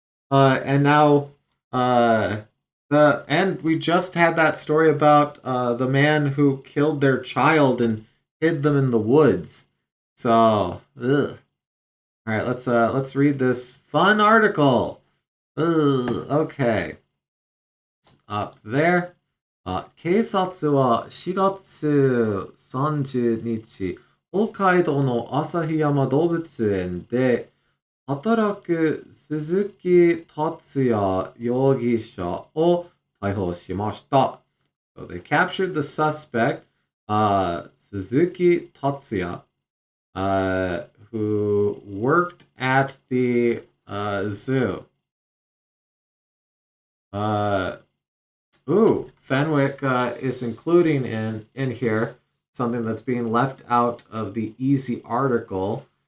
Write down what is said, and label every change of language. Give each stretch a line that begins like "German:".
English: And now, uh, and we just had that story about the man who killed their child and hid them in the woods. So, ugh. All right, let's read this fun article. Ugh, okay, up there.
Japanese: 警察は4月30日、北海道の旭山動物園で働く鈴木達也容疑者を逮捕しました。
English: So they captured the suspect, Suzuki Tatsuya, who worked at the zoo. Uh, Fenwick is including in here something that's being left out of the easy article.